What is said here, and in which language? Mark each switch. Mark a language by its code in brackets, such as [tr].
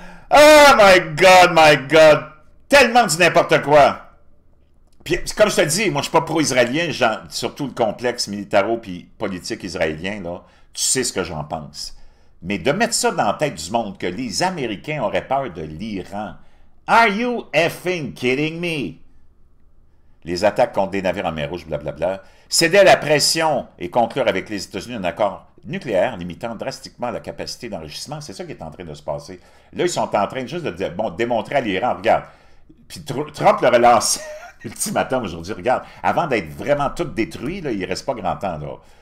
[en] Oh my God! [fr] Tellement du n'importe quoi! Puis, comme je te dis, moi je suis pas pro-israélien, surtout le complexe militaro puis politique israélien, là. Tu sais ce que j'en pense. Mais de mettre ça dans la tête du monde, que les Américains auraient peur de l'Iran. [en] Are you effing kidding me? [fr] Les attaques contre des navires en mer Rouge, blablabla. Céder à la pression et conclure avec les États-Unis un accord nucléaire limitant drastiquement la capacité d'enrichissement. C'est ça qui est en train de se passer. Là, ils sont en train juste de démontrer à l'Iran, regarde. Puis Trump le relance ultimatum aujourd'hui, regarde. Avant d'être vraiment tout détruit, là, il ne reste pas grand temps, là.